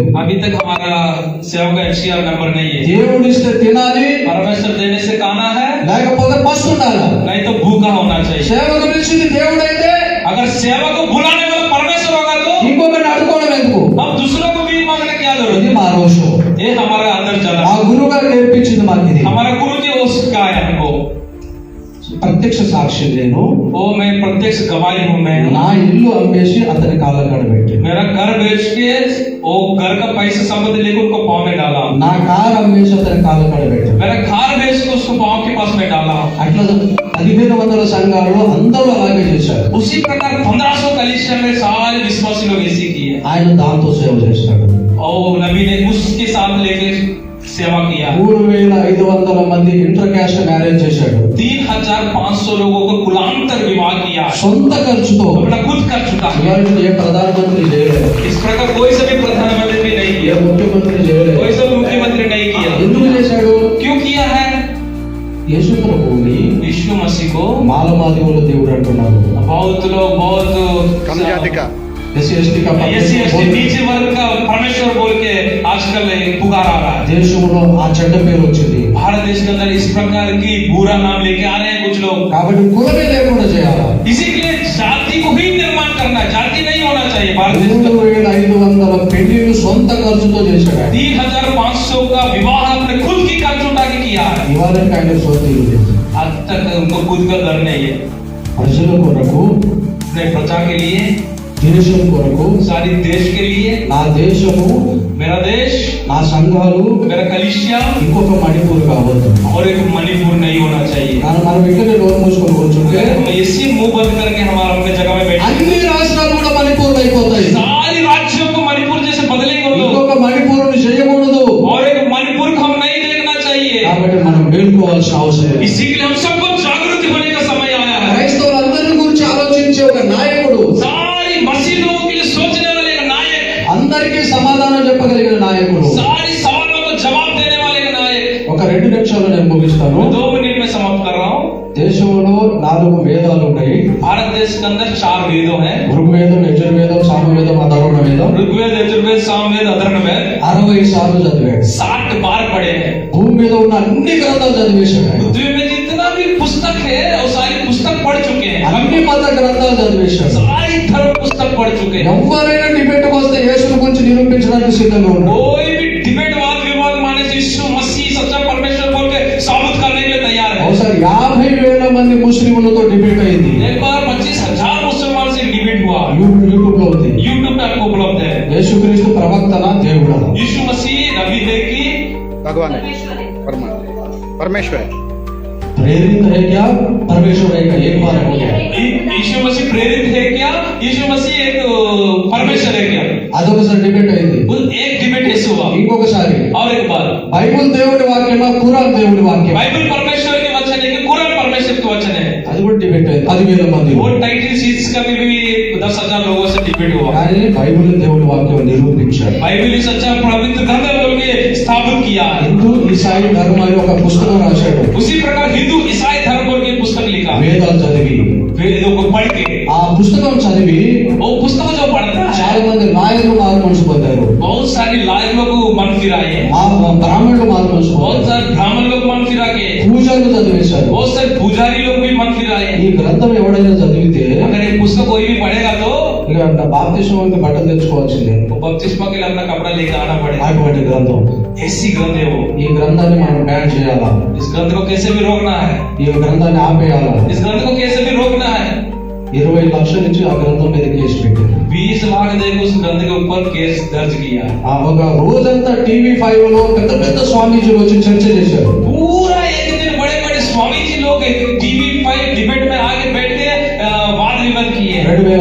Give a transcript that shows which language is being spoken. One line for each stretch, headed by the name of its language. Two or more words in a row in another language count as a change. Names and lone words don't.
Hindi: अभी तक हमारा सेवा का FCR नंबर नहीं है।
Telugu: దేవుడు ఇస్తే తినాలి,
Hindi: परमेश्वर देने से खाना है,
Telugu: లేకపోతే పస్తు ఉండాలి.
Hindi: नहीं तो भूखा होना चाहिए।
Telugu: సేవకు పిలిచింది దేవుడైతే
Hindi: अगर सेवा को बुलाने वाला परमेश्वर होगा तो
Telugu: ఇంకొకరిని అడుకోవడం ఎందుకు?
Hindi: हम दूसरों को भी मांगने की क्या जरूरत
Telugu: ఇది
Hindi: है?
Telugu: మా రోషం.
Hindi: ये हमारा अंदर चला,
Telugu: ఆ గురువు గారు నేర్పించింది మాకు ఇది.
Hindi: हमारा गुरु जी वो सिखाया हमको।
Telugu: ప్రత్యక్ష సాక్షి నేను
Hindi: वो मैं प्रत्यक्ष गवाही हूँ। मैं
Telugu: నా ఇల్లు అమ్మేసి అతని కాళ్ళ కాడ పెట్టి,
Hindi: मेरा घर बेच के वो घर का पैसा संपत्ति लेकर उनको पाँव में डाला,
Telugu: నా కారు అమ్మేసి అతని కాళ్ళ కాడ పెట్టి,
Hindi: मेरा घर बेच के उसको पाँव के पास में डाला।
Telugu: అట్లా 1500 సంఘాలలో అందరూ అలాగే చేశారు.
Hindi: उसी प्रकार 1500 कलीसिया में सारे विश्वासी लोग ऐसे किए
Telugu: ఆయన దాంతో సేవ చేశాడు.
Hindi: और नबी ने उसके साथ लेके सेवा किया।
Telugu: 3500 మంది
English: inter caste marriage
Telugu: చేశాడు.
Hindi: 3500 लोगों को कुलांतर विवाह किया,
Telugu: సొంత ఖర్చుతో.
Hindi: अपना खुद कर चुका है।
Telugu: ఇవాళ ఏ ప్రధానమంత్రి చేయలేదు,
Hindi: इस प्रकार कोई सा भी प्रधानमंत्री भी नहीं
Telugu: ఏ
Hindi: किया,
Telugu: ముఖ్యమంత్రి చేయలేదు.
Hindi: कोई सा भी मुख्यमंत्री नहीं किया।
Telugu: ఎందుకు చేశాడు?
Hindi: क्यों किया है?
Telugu: యేసు ప్రభువుని
Hindi: यीशु मसीह को
Telugu: మాలమాదివుల దేవుడు అంటున్నారు.
Hindi: बहुत लोग बहुत कम जाति का
Telugu: ఎస్సీ ఎస్టీ
Hindi: नीचे वर्ग का परमेश्वर बोल के आजकल पुकार आ रहा है।
Telugu: దేశంలో ఆ చెడ్డ పేరు వచ్చింది.
Hindi: भारत देश के अंदर इस प्रकार की बुरा नाम लेके आ रहे हैं कुछ लोग।
Telugu: కాబట్టి కులమే లేకుండా చేయాలి.
Hindi: इसी के लिए जाति को ही निर्माण करना है, जाति नहीं होना चाहिए। भारत देश में
Telugu: 3500 పెళ్లిళ్ళు సొంత ఖర్చుతో చేశాడు.
Hindi: 3500 का विवाह अपने खुद की खर्च उठा के किया है।
Telugu: ఇవాళకి ఆయన సొంత ఇల్లు లేదు.
Hindi: आज तक उनको खुद का घर नहीं है।
Telugu: ప్రజల కొరకు,
Hindi: अपने प्रजा के लिए,
Telugu: దేశం కొరకు,
Hindi: सारी देश के लिए,
Telugu: నా దేశము,
Hindi: मेरा देश,
Telugu: నా సంఘాలు
Hindi: मेरा कलिसिया
Telugu: ఇంకొక మణిపూర్ కావద్దు.
Hindi: और एक मणिपुर नहीं होना चाहिए।
Telugu: కానీ మనం ఇక్కడ నోరు మూసుకొని కూర్చుంటే
Hindi: हम ऐसे मुंह बंद करके हमारा अपने जगह में बैठे,
Telugu: అన్ని రాష్ట్రాలు కూడా మణిపూర్ అయిపోతాయి.
Hindi: सारी राज्यों को मणिपुर जैसे बदलेंगे लोग,
Telugu: ఇంకొక మణిపూర్ని చేయకూడదు.
Hindi: और एक मणिपुर को हम नहीं देखना चाहिए।
Telugu: కాబట్టి మనం మేల్కోవాల్సిన అవసరం లేదు.
Hindi: इसी के लिए हम सबको जागृत होने का समय आया है।
Telugu: క్రైస్తవులందరి గురించి ఆలోచించే ఒక నాయకుడు,
Hindi: सारी मसीह लोगों के लिए सोचने वाले एक नायक,
Telugu: అందరికీ సమాధానం చెప్పగలిగిన నాయకుడు.
Hindi: सारी सवालों को जवाब देने वाले एक नायक।
Telugu: ఒక 2 నిమిషాలు నేను ముగిస్తాను.
Hindi: 2 मिनट में समाप्त कर रहा हूँ।
Telugu: దేశంలో 4 వేదాలు ఉన్నాయి.
Hindi: भारत देश के अंदर 4 वेदों हैं,
Telugu: ఋగ్వేదం, యజుర్వేదం, సామవేదం, అధర్వణ వేదం.
Hindi: ऋग्वेद, यजुर्वेद, सामवेद, अथर्ववेद
Telugu: 60 సార్లు చదివాడు.
Hindi: 60 बार पढ़े हैं।
Telugu: భూమి మీద ఉన్న అన్ని గ్రంథాలు చదివేశాడు.
Hindi: पृथ्वी में जितना भी पुस्तक है वो सारी पुस्तक पढ़ चुके हैं,
Telugu: అన్ని మత గ్రంథాలు చదివేశాడు.
Hindi: सारी धर्म पुस्तक पढ़ चुके हैं।
Telugu: ఎవరైనా డిబేట్ వస్తే యేసుని గురించి నిరూపించడానికి సిద్ధంగా ఉన్నాడు.
Hindi: कोई भी डिबेट वाद विवाद माने से यीशु मसीह सच्चा परमेश्वर बोल के साबित करने के लिए तैयार है।
Telugu: ఒకసారి 50,000 మంది ముస్లింలతో డిబేట్ అయింది.
Hindi: एक बार 25,000 मुसलमान से डिबेट हुआ,
Telugu: యూట్యూబ్ లో ఉంది.
Hindi: यूट्यूब पे आपको उपलब्ध है।
Telugu: యేసుక్రీస్తు ప్రవక్తనా దేవుడా?
Hindi: यीशु मसीह नबी है कि भगवान है, परमेश्वर है। परमेश्वर है। प्रेरित है क्या, परमेश्वर है क्या? एक बार हो गया. यीशु मसीह प्रेरित है क्या, यीशु मसीह एक परमेश्वर है क्या?
Telugu: అదొకసారి డిబేట్ అయింది.
Hindi: एक डिबेट ऐसे हुआ।
Telugu: ఇంకొకసారి
Hindi: और एक बार
Telugu: బైబిల్ దేవుడి వాక్యమా, ఖురాన్ దేవుడి వాక్యం?
Hindi: बाइबल परमेश्वर के वचन है कि कुरान परमेश्वर के वचन है?
Telugu: అది కూడా డిబేట్ అయింది 10,000 మంది.
Hindi: वो
English: title seats
Hindi: का भी 10,000 लोगों से डिबेट हुआ।
Telugu: కానీ బైబిల్ దేవుడి వాక్యం నిరూపించాడు.
Hindi: बाइबल ही सच्चा पवित्र ग्रंथ है बोल के स्थापित किया।
Telugu: హిందూ ఈసాయి ధర్మ అని ఒక పుస్తకం రాశాడు.
Hindi: उसी प्रकार हिंदू ईसाई धर्म बोल के पुस्तक लिखा,
Telugu: వేదాలు చదివి,
Hindi: वेदों को पढ़ के।
Telugu: ఆ పుస్తకం చదివి
Hindi: वो पुस्तक जो पढ़ता है
Telugu: చాలా మంది నాయకులు మారు మనసు పొందారు.
Hindi: बहुत सारे लायकों को मन फिराए,
Telugu: ఆ బ్రాహ్మణులు మారు మనసు
Hindi: बहुत
Telugu: పొందారు.
Hindi: सारे ब्राह्मण लोग मन फिरा के,
Telugu: పూజలు చదివేశారు.
Hindi: बहुत सारे पुजारी लोग भी मन फिराए।
Telugu: ఈ గ్రంథం ఎవడైనా చదివితే
Hindi: अगर ये पुस्तक कोई भी पढ़ेगा तो
Telugu: ఇక బాప్తిస్మానికి బట్టలు తెచ్చుకోవాల్సిందే.
Hindi: वो बपतिस्मा के लिए अपना कपड़ा लेकर आना पड़ेगा।
Telugu: అటువంటి గ్రంథం.
Hindi: ऐसी ग्रंथ है वो।
Telugu: ఈ గ్రంథాన్ని మనం బ్యాన్ చేయాలా?
Hindi: इस ग्रंथ को कैसे भी रोकना है,
Telugu: ఈ గ్రంథాన్ని ఆపేయాలా?
Hindi: इस ग्रंथ को कैसे भी रोकना है।
Telugu: 20 లక్షల నుంచి ఆ గ్రంథం మీద కేసు పెట్టారు.
Hindi: 20 लाख देकर उस ग्रंथ के ऊपर केस दर्ज किया।
Telugu: ఆ ఒక రోజంతా TV5 లో పెద్ద పెద్ద స్వామీజీలు వచ్చి చర్చ చేశారు.
Hindi: पूरा एक दिन बड़े बड़े स्वामी जी लोग TV5 डिबेट में आगे बैठ के वाद विवाद किए।